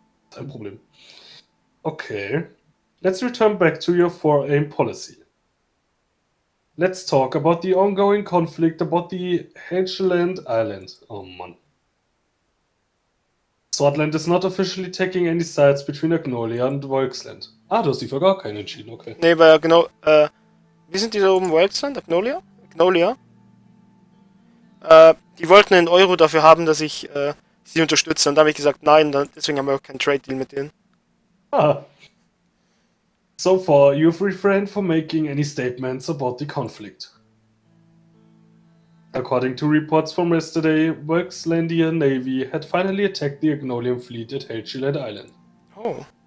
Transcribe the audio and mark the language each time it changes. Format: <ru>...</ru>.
<de>Kein Problem. Okay.</de> <en>Let's return back to your foreign policy. Let's talk about the ongoing conflict about the Hedgeland Island.</en> <de>Oh Mann.</de> <en>Scotland is not officially taking any sides between Agnolia and Volksland.</en> <de>Ah, du hast die für gar keinen entschieden, okay. Nee, weil genau, wie sind die da oben? Volksland? Agnolia? Agnolia? Die wollten einen Euro dafür haben, dass ich sie unterstütze. Und da habe ich gesagt, nein, deswegen haben wir auch keinen Trade-Deal mit denen. Ah.</de> <en>So far, you've refrained from making any statements about the conflict. According to reports from yesterday, Volkslandian Navy had finally attacked the Agnolian fleet at Helgeland Island. Oh.</en>